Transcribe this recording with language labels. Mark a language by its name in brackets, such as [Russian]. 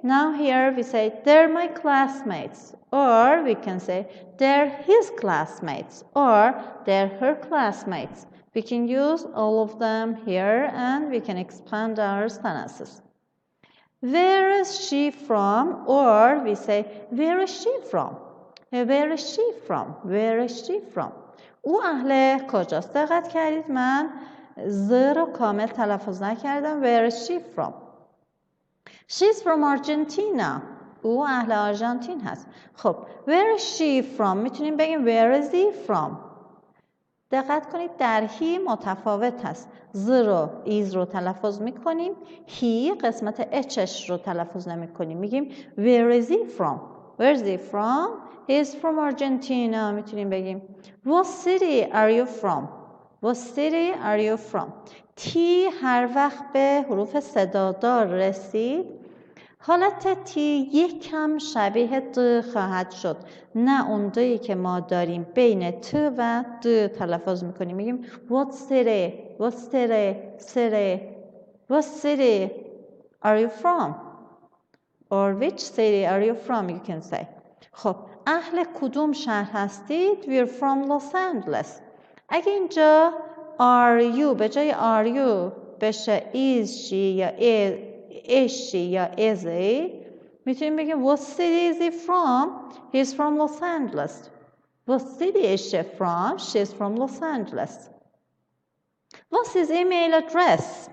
[English] Now here we say, they're my classmates. Or we can say, they're his classmates. Or they're her classmates. We can use all of them here and we can expand our sentences. Where is she from? Or we say, where is she from? Where is she from? Where is she from? [Persian] او اهل کجاست؟ دقت کردید من ز رو کامل تلفظ نکردم. [English] Where is she from? She's from Argentina. [Persian] او اهل آرژانتین هست. [English] خب where is she from؟ [Persian] میتونیم بگیم [English] where is he from. [Persian] دقت کنید در he متفاوت هست. ز رو ایز رو تلفظ میکنیم، he قسمت اچش رو تلفظ نمیکنیم، میگیم [English] where is he from. Where is he from? He is from Argentina. [Persian] میتونیم بگیم [English] what city are you from? What city are you from? [Persian] تی هر وقت به حروف صدادار رسید حالت تی یک کم شبیه د خواهد شد، نه اون دایی که ما داریم بین ت و د تلفظ میکنیم، میگیم [English] what city, what city, city, what city are you from? Or which city are you from? You can say. [Persian] خب اهل کدوم شهر هستید؟ [English] We're from Los Angeles. [Persian] اگه اینجا are you به جای are you بشه is she یا is she یا is he، میتونیم بگیم [English] what city is he from? He's from Los Angeles. What city is she from? She's from Los Angeles. What's his email address?